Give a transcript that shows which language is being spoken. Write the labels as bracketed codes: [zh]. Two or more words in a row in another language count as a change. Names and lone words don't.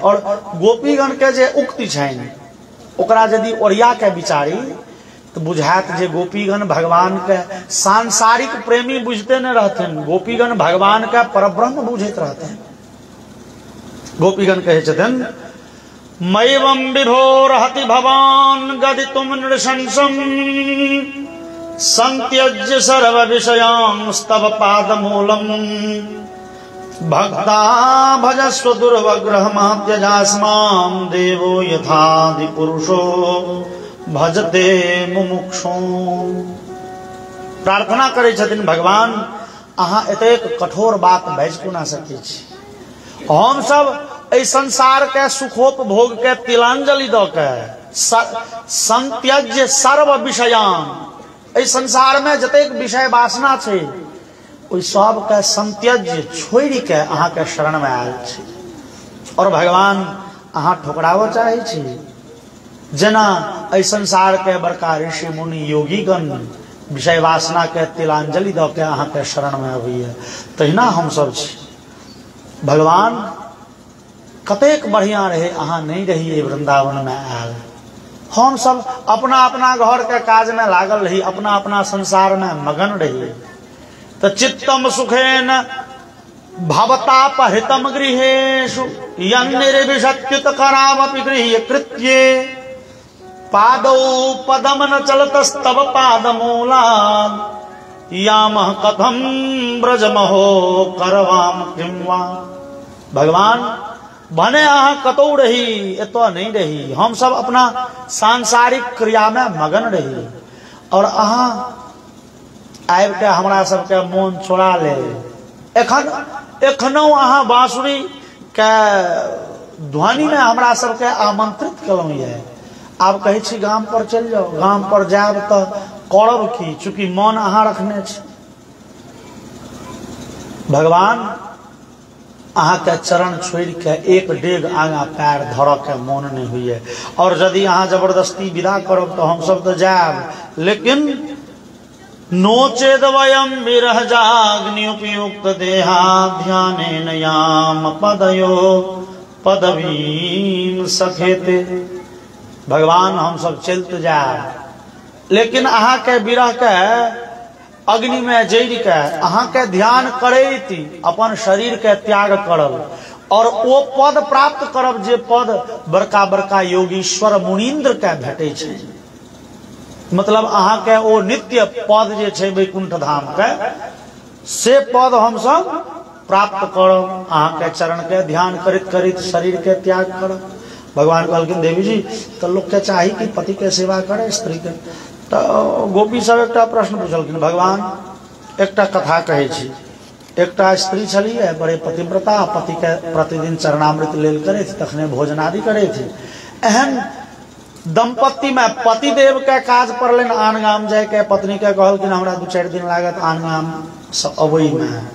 [mai] और गोपीगण के जे उक्ति छनि ओकरा यदि ओरिया के विचारी तो बुझात जे गोपीगण भगवान के सांसारिक प्रेमी बुझते न रहथिन, गोपीगण भगवान के परब्रह्म बुझैत रहथिन। गोपीगण कहे छथिन [sa] मैवं विभोरहति भवान् गदितुं नृशंसम् संत्यज्य सर्व विषयांस्तव पादमूलम् भक्ता भजस्व दुर्वग्रहमात्यजास्मां देवो यथादि पुरुषो भजते मुमुक्षो। [mai] प्रार्थना करे छथिन भगवान अहाँ एतेक कठोर बात बाजि ना सकै छी। हम सब एहि संसार के सुखोपभोग के तिलांजलि द के [sa] संत्यज्य सर्व विषयान, [mai] एहि संसार में जतेक विषय वासना छै ओहि सब के संत्यज्य छोड़ि के अहाँ के शरण में आयल छी। और भगवान अहाँ ठोकराव चाहे छी जेना एहि संसार के बड़का ऋषि मुनि योगीगण विषय वासना के तिलांजलि द के अहाँ के शरण में अबैया, तहिना हम सब छी। भगवान कतेक बढ़िया रहे अहाँ नहीं रहिए वृंदावन में आयल, हम सब अपना अपना घर के काज में लागल रही, अपना अपना संसार में मगन रही। [sa] तो चित्तम सुखेन भवतापहृतम गृहेषु यन्निर्विशत्युत करामपि गृह्य कृत्ये पादौ पदम न चलतस्तव पादमूलात् यामः कथं ब्रजमहो करवाम किं वा। [mai] भगवान भने अहाँ कतौ रही एतो नहीं रही, हम सब अपना सांसारिक क्रिया में मगन रही और अहाँ आबि के हमरा सबके मोन छोड़ा ले। एखनो अहाँ बांसुरी के ध्वनि में हमरा सबके आमंत्रित कलौ ये। आब कहै छी गाम पर चल जाओ, गाम पर जाब तो करब की, चूंकि मन अहाँ रखने छी। भगवान अहाँ के चरण छोड़ के एक डेग आगा पैर धर के मन नहीं हुई। और यदि अहाँ जबरदस्ती विदा करब तो हम सब तो जाब, लेकिन [sa] नोचेद वयम विरह जाग्नियुपयुक्त देहा ध्यानेन याम पदयो पदवीं सखेते। [mai] भगवान हम सब चलते जाए, लेकिन अहाँ के विरह के अग्नि में जड़ के अहाँ के ध्यान करैत अपन शरीर के त्याग करब और वो पद प्राप्त करब जे पद बड़का बड़का योगीश्वर मुनीन्द्र के भेटे छै। मतलब अहाँ के ओ नित्य पद जे छै वैकुंठ धाम के से पद हम सब प्राप्त करब, अहाँ के चरण के ध्यान करित करित शरीर के त्याग करब। भगवान कहलखिन देवी जी तो लोग के चाही कि पति के सेवा करे स्त्री के। तो गोपी सब एक प्रश्न पूछलखिन भगवान एक कथा कहे छी, एक स्त्री छलिए बड़े पतिव्रता, पति के प्रतिदिन चरणामृत लेल करे थे, तखने भोजन आदि करे थे। एहन दंपत्ति में पति देव के काज पड़लन आन गाम जाय के, पत्नी के कहलखिन हमरा 2-4 दिन लागत आन गाम से अबई में।